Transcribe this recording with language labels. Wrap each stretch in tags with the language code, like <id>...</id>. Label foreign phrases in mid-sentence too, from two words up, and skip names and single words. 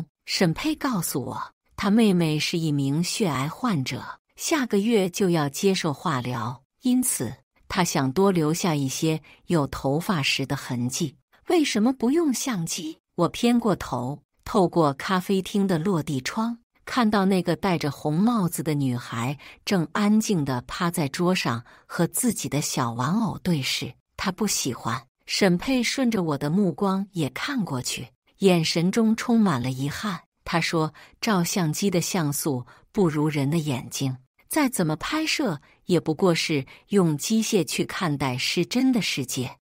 <zh>沈佩告訴我，他妹妹是一名血癌患者，下個月就要接受化療，因此他想多留下一些有頭髮時的痕跡。為什麼不用相機？我偏過頭，透過咖啡廳的落地窗，看到那個戴着紅帽子的女孩正安靜地趴在桌上和自己的小玩偶對視。她不喜歡。沈佩順着我的目光也看過去，眼神中充滿了遺憾。她說，照相機的像素不如人的眼睛，再怎麼拍攝也不過是用機械去看待失真的世界。</zh>